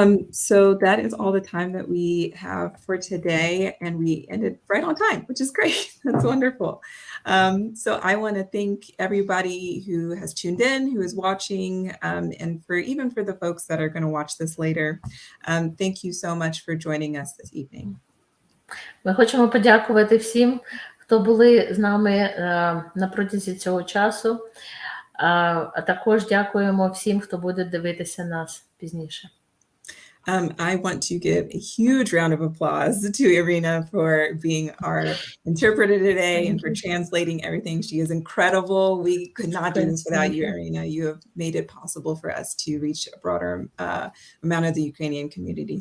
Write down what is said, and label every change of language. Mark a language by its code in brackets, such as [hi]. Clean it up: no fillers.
[en] So that is all the time that we have for today, and we ended right on time, which is great. That's wonderful. So I want to thank everybody who has tuned in, who is watching, and even for the folks that are going to watch this later. Thank you so much for joining us this evening. [uk] Ми хочемо подякувати всім, хто були з нами на протязі цього часу, а також дякуємо всім, хто буде дивитися нас пізніше. [en] I want to give a huge round of applause to Irina for being our interpreter today and for translating everything. She is incredible. We could not do this without you, Irina. You have made it possible for us to reach a broader amount of the Ukrainian community.